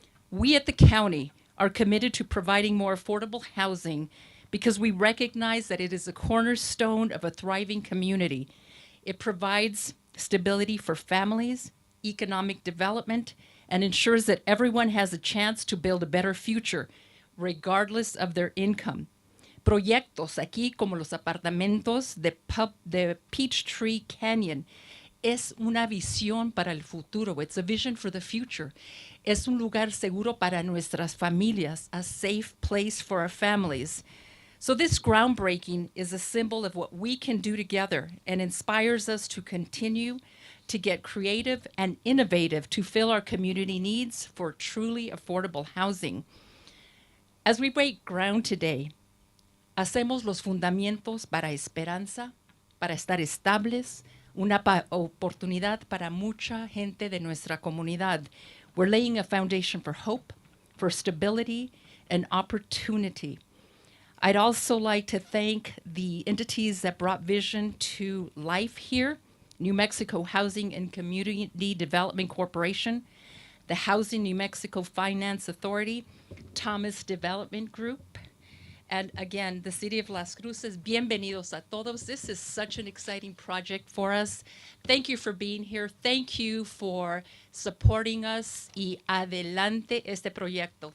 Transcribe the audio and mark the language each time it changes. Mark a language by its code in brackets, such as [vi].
[en] We at the county are committed to providing more affordable housing because we recognize that it is a cornerstone of a thriving community. It provides stability for families, economic development, and ensures that everyone has a chance to build a better future, regardless of their income. [es] Proyectos aquí como los apartamentos de Peachtree Canyon es una visión para el futuro. [en] It's a vision for the future. [es] Es un lugar seguro para nuestras familias, [en] a safe place for our families. So this groundbreaking is a symbol of what we can do together and inspires us to continue to get creative and innovative to fill our community needs for truly affordable housing. As we break ground today, [es] hacemos los fundamentos para esperanza, para estar estables, una oportunidad para mucha gente de nuestra comunidad. [en] We're laying a foundation for hope, for stability, and opportunity. I'd also like to thank the entities that brought vision to life here: New Mexico Housing and Community Development Corporation, the Housing New Mexico Finance Authority, Thomas Development Group, and again, the City of Las Cruces. [es] Bienvenidos a todos. [en] This is such an exciting project for us. Thank you for being here. Thank you for supporting us. [es] Y adelante este proyecto.